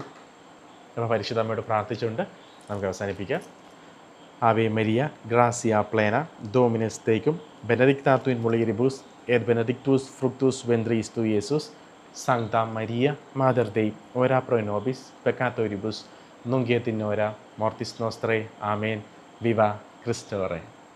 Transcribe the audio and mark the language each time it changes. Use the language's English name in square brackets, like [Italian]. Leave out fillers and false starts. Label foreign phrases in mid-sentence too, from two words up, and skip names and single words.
[Malayalam] അപ്പോൾ പരിശുദ്ധമ്മയോട് പ്രാർത്ഥിച്ചുകൊണ്ട് നമുക്ക് അവസാനിപ്പിക്കാം. [Latin] Ave Maria gratia plena Dominus tecum benedicta tu in mulieribus et benedictus fructus ventris tui Iesus Sancta Maria Mater Dei ora pro nobis peccatoribus Nunc et in hora mortis nostrae. Amen. [Spanish] Viva Christo Rey.